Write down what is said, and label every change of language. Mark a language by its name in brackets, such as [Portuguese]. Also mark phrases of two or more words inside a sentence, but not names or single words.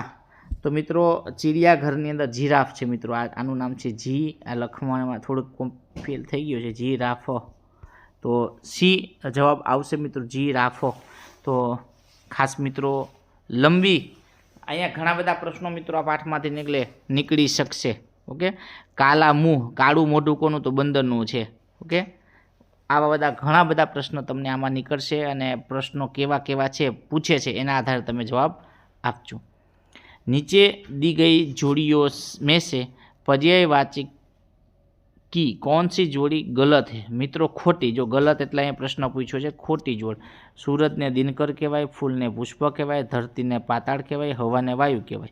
[Gujarati] તો મિત્રો ચિડિયાઘરની અંદર જીરાફ છે. મિત્રો આનું નામ છે જી. આ લખવામાં થોડું ફેલ થઈ ગયું છે, જીરાફ. તો સી જવાબ આવશે મિત્રો, જીરાફ. તો ખાસ મિત્રો લંબી અહીંયા ઘણા બધા પ્રશ્નો મિત્રો આ પાઠમાંથી निकળી શકશે. ओके, [Hindi] काला मुँह, [Gujarati] કાળું મોઢું કોનું? તો બંદરનું છે. ઓકે, આવા બધા ઘણા બધા પ્રશ્નો તમને આમાં નિકળશે અને પ્રશ્નો કેવા કેવા છે પૂછે છે એના આધારે તમે જવાબ આપજો. [Hindi] नीचे दी गई जोड़ियों में से पर्यायवाची की कौन सी जोड़ी गलत है? [Gujarati] મિત્રો ખોટી. જો ગલત એટલે અહીંયા પ્રશ્ન પૂછ્યો છે ખોટી જોડ. સૂરજ ને દિનકર કહેવાય, ફૂલ ને પુષ્પ કહેવાય, ધરતી ને પાતાળ કહેવાય, હવા ને વાયુ કહેવાય.